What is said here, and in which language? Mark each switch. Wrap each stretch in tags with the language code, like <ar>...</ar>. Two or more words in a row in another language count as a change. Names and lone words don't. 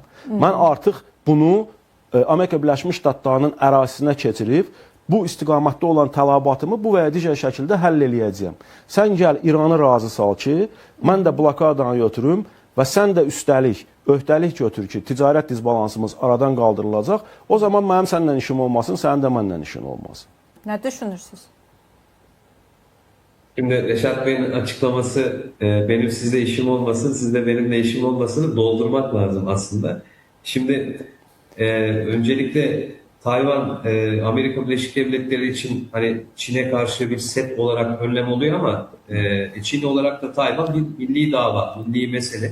<az>Mən artıq bunu Amerika Birləşmiş Ştatlarının ərazisinə keçirib, bu istiqamətdə olan tələbatımı bu və ya digər şəkildə həll eləyəcəyəm. Sən gəl İranı razı sal ki, mən də blokadanı götürüm və sən də üstəlik öhdəlik götür ki, ticarət dizbalansımız aradan qaldırılacaq. O zaman mənim səninlə işim olmasın, sənin də məndən işin olmasın.</az> <tr>Ne düşünürsünüz? Şimdi Reşat Bey'in açıklaması benim sizle işim olmasın, sizde benimle işim olmasını doldurmak lazım aslında. Şimdi öncelikle Tayvan Amerika Birleşik Devletleri için hani Çin'e karşı bir set olarak önlem oluyor ama Çin olarak da Tayvan bir milli dava, milli mesele.</tr>